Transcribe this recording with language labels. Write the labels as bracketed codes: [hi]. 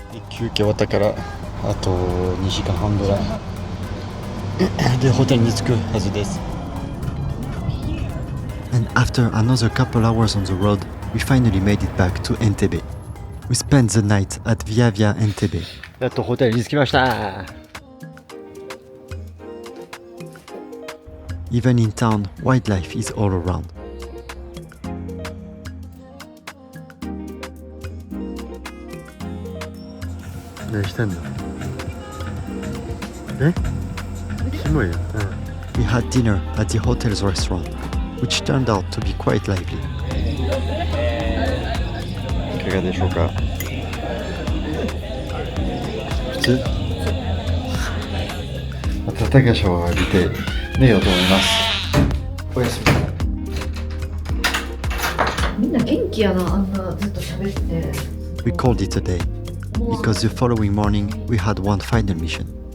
[ja] 休憩終わったからあと2時間半ぐらいでホテルに着くはずです。 [en] And after another couple hours on the road, we finally made it back to Entebbe. We spent the night at Via Via Entebbe. [ja] やっとホテルに着きました。 [en] Even in town, wildlife is all around. [ja] 何してんの？え？キモいよ。 [en] We had dinner at the hotel's restaurant, which turned out to be quite lively. [ja] いかがでしょうか？普通？温かいシャワー浴びて寝ようと思います。おやすみ。みんな元気やな、あんなずっと喋って。 [en] We called it a day because the following morning we had one final mission.